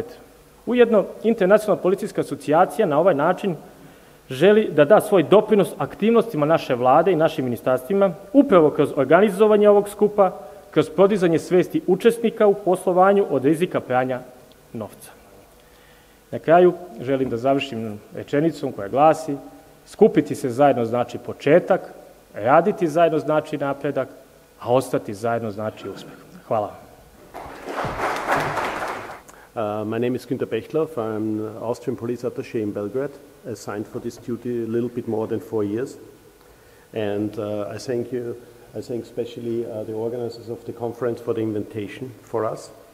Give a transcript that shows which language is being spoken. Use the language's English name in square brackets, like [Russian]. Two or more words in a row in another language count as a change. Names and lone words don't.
[Serbian] Ujedno, Internacionalna policijska asocijacija na ovaj način želi da da svoj doprinos aktivnostima naše vlade i našim ministarstvima, upravo kroz organizovanje ovog skupa, kroz podizanje svesti učesnika u poslovanju od rizika pranja novca. Na kraju želim da završim rečenicom koja glasi: skupiti se zajedno znači početak, raditi zajedno znači napredak, a ostati zajedno znači uspeh. Hvala. [English] My name is Günter Bechtloff. I'm Austrian police attaché in Belgrade, assigned for this duty a little bit more than 4 years. And I thank especially the organizers of the conference for the invitation for us.